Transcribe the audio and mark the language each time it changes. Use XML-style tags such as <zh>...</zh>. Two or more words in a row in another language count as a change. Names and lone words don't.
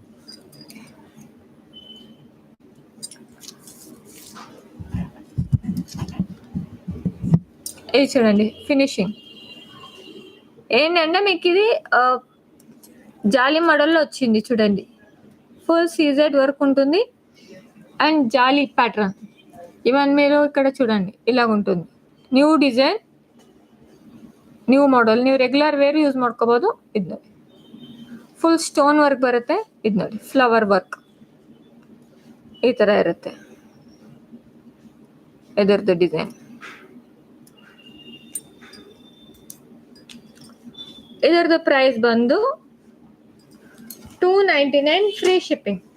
<te>ఇది చూడండి, ఫినిషింగ్ ఏంటంటే మీకు ఇది జాలీ మోడల్లో వచ్చింది చూడండి.</te> <en>full CZ work</en> <te>ఉంటుంది</te> <en>and jali pattern.</en> <te>ఈవెన్ మీరు ఇక్కడ చూడండి, ఇలాగ ఉంటుంది.</te> <en>new design, new model.</en> <kn>ನೀವು</kn> <en>regular wear use</en> <kn>ಮಾಡ್ಕೋಬೋದು. ಇದು ನೋಡಿ,</kn> <en>full stone work</en> <kn>ಬರುತ್ತೆ. ಇದು ನೋಡಿ,</kn> <en>flower work</en> <kn>ಈ ಥರ ಇರುತ್ತೆ ಇದರದ್ದು ಡಿಸೈನ್. ಇದರದ್ದು ಪ್ರೈಸ್ ಬಂದು 299</kn> <en>free shipping.</en>